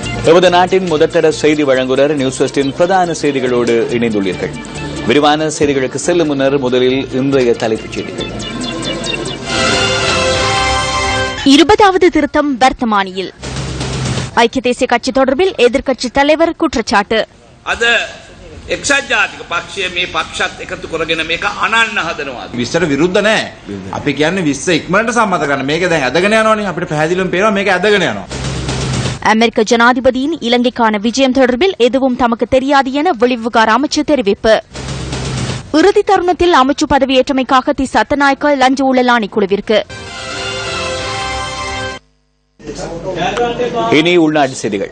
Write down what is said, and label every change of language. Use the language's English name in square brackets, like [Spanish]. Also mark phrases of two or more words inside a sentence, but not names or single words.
[Tamil] எமது நாட்டின் முதற்தர செய்தி வழங்குனர் நியூஸ் ஃபர்ஸ்டின் பிரதான செய்திகளோடு இணைந்துள்ளீர்கள். விரிவான செய்திகளுக்கு செல்லும் முன்னர் முதலில் இன்றைய தலைப்புச் செய்திகள். 20வது திருத்தம் வர்த்தமானியில் ஐக்கிய தேசிய கட்சி தொடர்பில் எதிர்க்கட்சித் தலைவர் குற்றச்சாட்டு. [Sinhala] අද එක්සත් ජාතික පක්ෂය මේ පක්ෂත් එකතු කරගෙන මේක අනන්න හදනවා. 20ට විරුද්ධ නැහැ. අපි කියන්නේ 20 ඉක්මනට සම්මත කරන්න. මේක දැන් ඇදගෙන යනවනේ. අපිට පැහැදිලිවම පේනවා මේක ඇදගෙන යනවා. [Tamil] அமெரிக்க ஜனாதிபதியின் இலங்கைக்கான விஜயம் தொடர்பில் எதுவும் தமக்கு தெரியாது என வெளிவிவகார அமைச்சு தெரிவிப்பு. இறுதி தருணத்தில் அமைச்சு பதவியேற்றமைக்காக தி சத்தநாயக்க லஞ்ச ஊழல் ஆணைக்குழுவிற்கு. இனி உள்நாட்டு செய்திகள்.